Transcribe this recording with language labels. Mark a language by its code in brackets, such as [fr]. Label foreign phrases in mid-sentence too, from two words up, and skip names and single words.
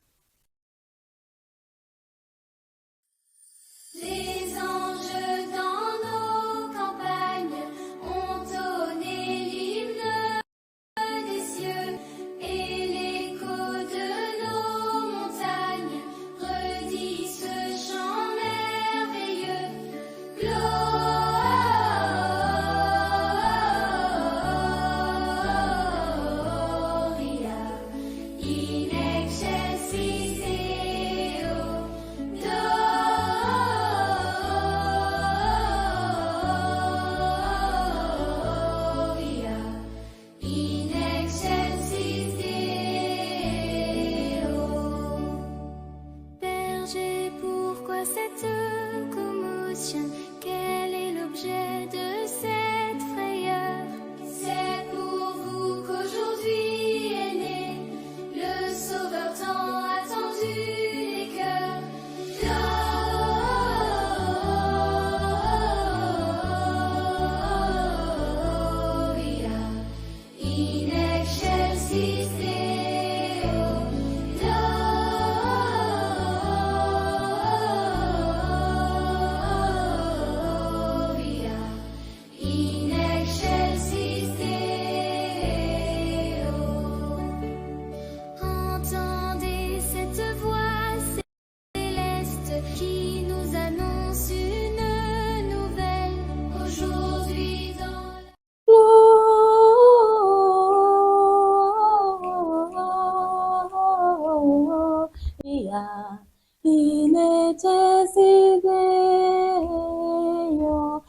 [fr] Les anges dans nos campagnes ont donné l'hymne des cieux et l'écho de nos montagnes redit ce chant merveilleux. [la] Gloria in excelsis Deo. Gloria in excelsis Deo. [fr] Berger, pourquoi cette commotion? Quel est l'objet de cette frayeur? C'est pour vous qu'aujourd'hui est né le Sauveur tant attendu des cœurs. [la] Gloria in excelsis Deo. Gloria in excelsis Deo. [fr] Entendez cette voix céleste qui nous annonce une nouvelle. Aujourd'hui dans [la] Gloria in excelsis Deo.